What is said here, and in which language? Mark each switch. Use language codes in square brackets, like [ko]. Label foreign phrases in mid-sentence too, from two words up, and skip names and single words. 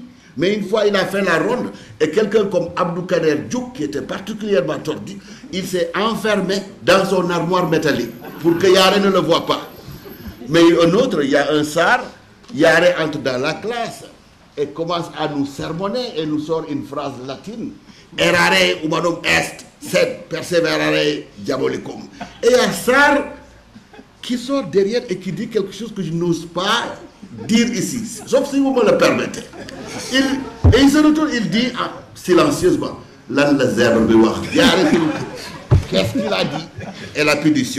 [fr] Mais une fois, il a fait la ronde et quelqu'un comme Abdou Kader Diouk, qui était particulièrement tordu, il s'est enfermé dans son armoire métallique pour que Yaré ne le voie pas. Mais un autre, il y a un Sar, Yaré entre dans la classe et commence à nous sermonner et nous sort une phrase latine. [la] Errare humanum est, sed perseverare diabolicum. [fr] Et il y a Sar qui sort derrière et qui dit quelque chose que je n'ose pas dire ici, sauf si vous me le permettez. Et il se retourne, il dit silencieusement, qu'est-ce qu'il a dit? Et la punition.